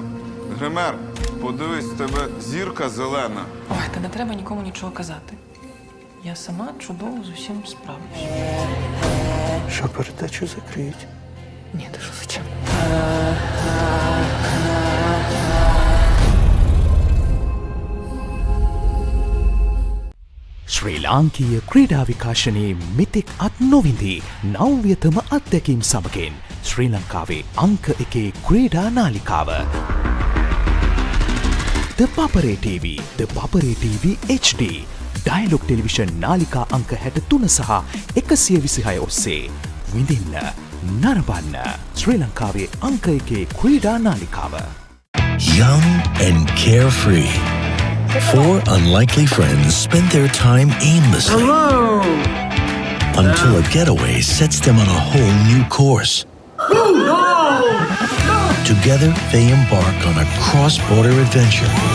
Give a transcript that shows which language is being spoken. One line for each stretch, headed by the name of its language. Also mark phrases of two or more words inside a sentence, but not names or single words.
Ukrainian: Гример, подивись, в тебе зірка зелена. Ой, та не треба нікому нічого казати. Я сама чудово з усім справлюсь. Що, передачу закриють? Ні, ти що, зачем?
Sinhala: ශ්‍රී ලාංකීය ක්‍රීඩා විකාශනයේ මෙතෙක් අත් නොවිඳී නව්‍යතම අත්දැකීම් සමගින් ශ්‍රී ලංකාවේ අංක 1 ක්‍රීඩා නාලිකාව ThePapare TV, ThePapare TV HD, Dialog Television නාලිකා අංක 63 සහ 126 ඔස්සේ විඳින්න නරඹන්න ශ්‍රී ලංකාවේ අංක 1 ක්‍රීඩා නාලිකාව.
English: Young and carefree. Four unlikely friends spend their time aimlessly. Hello! Until a getaway sets them on a whole new course. Together, they embark on a cross-border adventure.